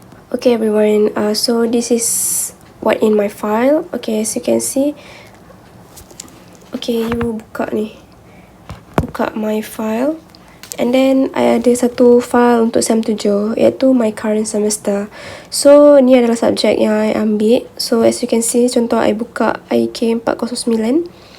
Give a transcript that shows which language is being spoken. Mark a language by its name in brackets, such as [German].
[English] Okay everyone, so this is what in my file. Okay, as you can see, okay, you [Malay] buka [English] my file. And then I [Malay] ada satu file untuk [English] SEM 7 [Malay] iaitu [English] my current semester. So [Malay] ni adalah subjek yang [English] I [Malay] ambil. [English] So as you can see, contoh I [Malay] buka [English] IK 409.